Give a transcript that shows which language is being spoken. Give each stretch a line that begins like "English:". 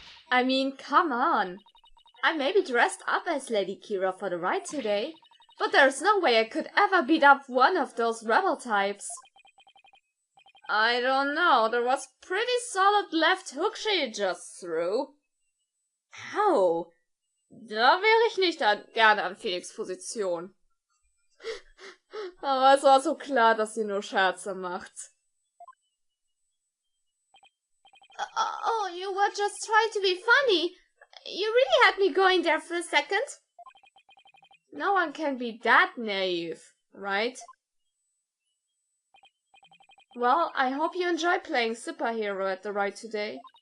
English: I mean, come on. I may be dressed up as Lady Kira for the ride today, but there's no way I could ever beat up one of those rebel types. I don't know, there was pretty solid left hook she just threw. Ow!
German: Da wäre ich nicht gerne an Felix' Position. Aber es war so klar, dass sie nur Scherze macht.
English: Oh, you were just trying to be funny. You really had me going there for a second. No one can be that naive, right? Well, I hope you enjoy playing superhero at the ride today.